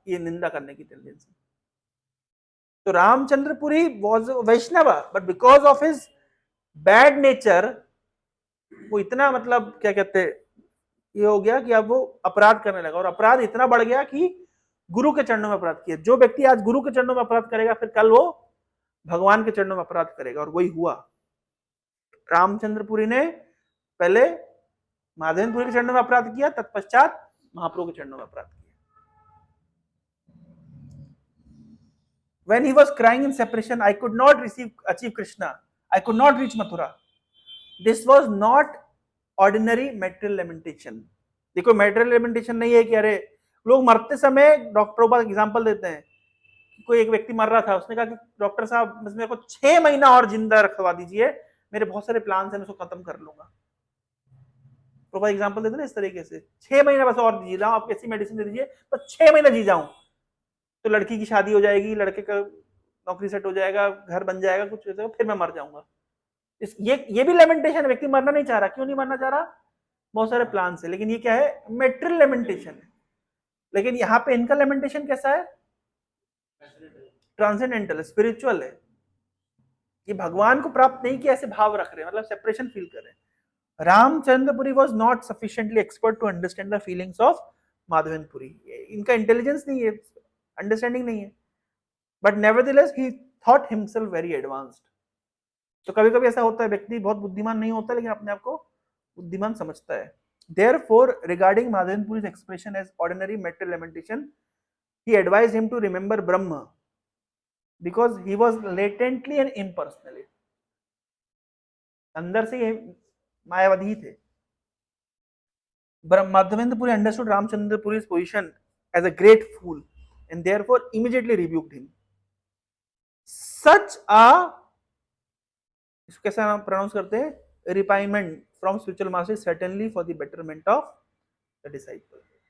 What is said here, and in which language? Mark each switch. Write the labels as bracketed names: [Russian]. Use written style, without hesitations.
[Hindi] ये निंदा करने की टेंडेंसी। तो Ramchandrapuri was Vaishnav, [English] but because of his bad nature [Hindi] वो इतना, मतलब क्या कहते हैं, ये हो गया कि अब वो अपराध करने लगा, और अपराध इतना बढ़ गया कि गुरु के चरणों में अपराध किया। जो व्यक्ति आज गुरु के चरणों में अपराध करेगा, फिर कल वो भगवान के चरणों में अपराध करेगा, और वही हुआ। रामचंद्रपुरी ने पहले माधवेंद्रपुरी के चरणों में अपराध किया, तत्पश्चात महाप्रभु के चरणों में अपराध किया। [English] When he was crying in separation, I could not achieve Krishna. I could not reach Mathura. This was not ordinary material lamentation. [Hindi] देखो material lamentation नहीं है कि अरे लोग मरते समय, डॉक्टर प्रभुपाद एग्जांपल देते हैं, कोई एक व्यक्ति मर रहा था, उसने कहा कि डॉक्टर साहब मेरे को 6 महीना और जिंदा रखवा दीजिए, मेरे बहुत सारे प्लान हैं, मैं उसको खत्म कर लूंगा। प्रभुपाद एग्जांपल देते हैं इस तरीके से, 6 महीना बस और जी जाऊं, आप कैसी मेडिसिन दे दीजिए, बस 6 महीना जी जाऊं, तो लड़की की शादी हो जाएगी, लड़के का नौकरी सेट हो जाएगा, घर बन जाएगा, कुछ हो जाएगा, फिर मैं मर जाऊंगा। ये भी लेमेंटेशन है, व्यक्ति मरना नहीं चाह रहा। क्यों नहीं मरना चाह रहा? बहुत सारे प्लान है, लेकिन ये क्या है? मेटेरियल लेमेंटेशन है। लेकिन यहाँ पे इनका लेमेंटेशन कैसा है? ट्रांसेंडेंटल, स्पिरिचुअल है। ये भगवान को प्राप्त नहीं किया, ऐसे भाव रख रहे हैं, मतलब सेपरेशन फील कर रहे हैं। [English] Ramachandrapuri was not sufficiently expert to understand the feelings of Madhavendrapuri. [Hindi] इनका इंटेलिजेंस नहीं है, अंडरस्टैंडिंग नहीं है, [English] But nevertheless he thought himself very advanced. [Hindi] तो कभी कभी ऐसा होता है, व्यक्ति बहुत बुद्धिमान नहीं होता, लेकिन अपने आप को बुद्धिमान समझता है। [English] Therefore, regarding Madhavenpuri's expression as ordinary material lamentation, he advised him to remember Brahma, because he was latently and impersonally, [Hindi] अंदर से ये मायावादी थे। [English] Madhavenpuri understood Ramchandrapuri's position as a great fool and therefore immediately rebuked him. Such a, [Hindi] इसको कैसा नाम pronounce करते हैं? [English] Refinement from spiritual master certainly for the betterment of the disciple.